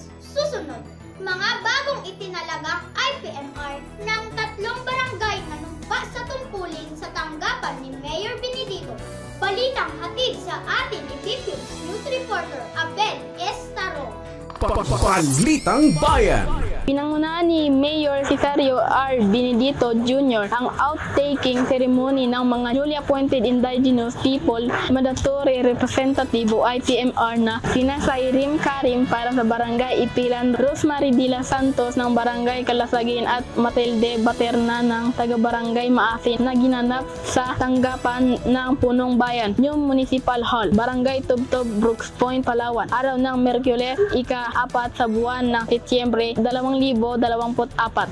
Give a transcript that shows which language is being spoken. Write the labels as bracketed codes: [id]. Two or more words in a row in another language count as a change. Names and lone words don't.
[tl] Susunod, mga bagong itinalagang IPMR ng 3 barangay na numpa sa tungkulin sa tanggapan ni Mayor Benedito. Balitang hatid sa atin ni BPUMS [en] News Reporter [tl] Abel Estaro. Balitang Bayan. Pinangunahan ni Mayor Cesario R. Benedito Jr. ang [en] outtaking ceremony [tl] ng mga [en] newly appointed indigenous people mandatory representative [tl] o IPMR na sina Sairim Karim para sa Barangay Ipilan, Rosemary Dila Santos ng Barangay Kalasagin at Matilde Baterna ng taga-Barangay Maasin na ginanap sa tanggapan ng Punong Bayan, New Municipal Hall, Barangay Tubtob, Brooks Point, Palawan. Araw ng Merkules, ika-4 sa buwan ng Setyembre 2024.